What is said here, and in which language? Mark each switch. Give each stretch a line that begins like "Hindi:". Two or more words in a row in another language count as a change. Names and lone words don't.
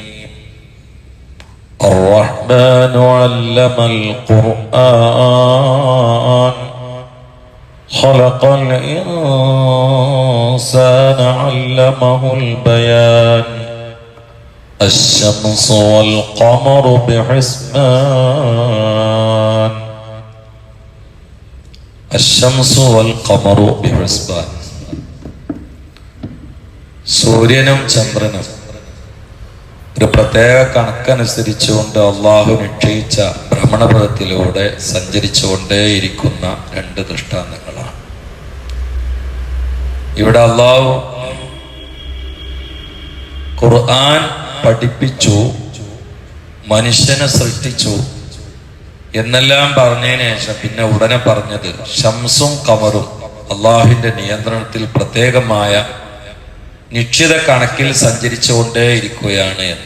Arabic: الرحمن علم القرآن خلق الإنسان علمه البيان. الشمس والقمر بحسبان. الشمس والقمر بحسبان.
Malayalam: സൂര്യനും ചന്ദ്രനും ഒരു പ്രത്യേക കണക്കനുസരിച്ചുകൊണ്ട് അള്ളാഹു നിശ്ചയിച്ച ഭ്രമണപഥത്തിലൂടെ സഞ്ചരിച്ചുകൊണ്ടേയിരിക്കുന്ന രണ്ട് ദൃഷ്ടാന്തങ്ങളാണ്. ഇവിടെ അള്ളാഹു ഖുർആൻ പഠിപ്പിച്ചു, മനുഷ്യനെ സൃഷ്ടിച്ചു എന്നെല്ലാം പറഞ്ഞതിന് ശേഷം പിന്നെ ഉടനെ പറഞ്ഞത് ശംസും ഖമറും അള്ളാഹുവിന്റെ നിയന്ത്രണത്തിൽ പ്രത്യേകമായ നിശ്ചിത കണക്കിൽ സഞ്ചരിച്ചുകൊണ്ടേ ഇരിക്കുകയാണ് എന്ന്.